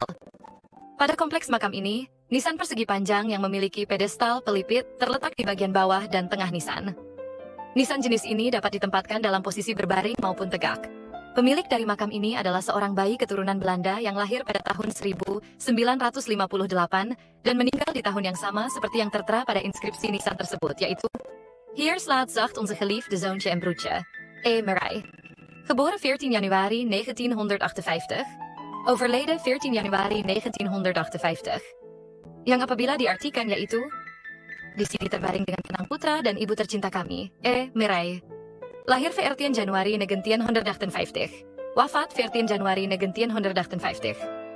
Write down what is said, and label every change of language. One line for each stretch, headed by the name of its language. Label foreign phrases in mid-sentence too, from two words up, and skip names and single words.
Indonesian: Pada kompleks makam ini, nisan persegi panjang yang memiliki pedestal pelipit terletak di bagian bawah dan tengah nisan. Nisan jenis ini dapat ditempatkan dalam posisi berbaring maupun tegak. Pemilik dari makam ini adalah seorang bayi keturunan Belanda yang lahir pada tahun 1958 dan meninggal di tahun yang sama seperti yang tertera pada inskripsi nisan tersebut, yaitu
Dutch: Hier slaat zacht onze geliefde zoontje en broertje,
Indonesian: E. Marai.
Dutch: Geboren 14 januari 1958. Overleden 14 januari 1958.
Indonesian: Yang apabila diartikan yaitu, di sini terbaring dengan tenang putra dan ibu tercinta kami, E. Marai. Lahir 14 Januari 1958. Wafat 14 Januari 1958.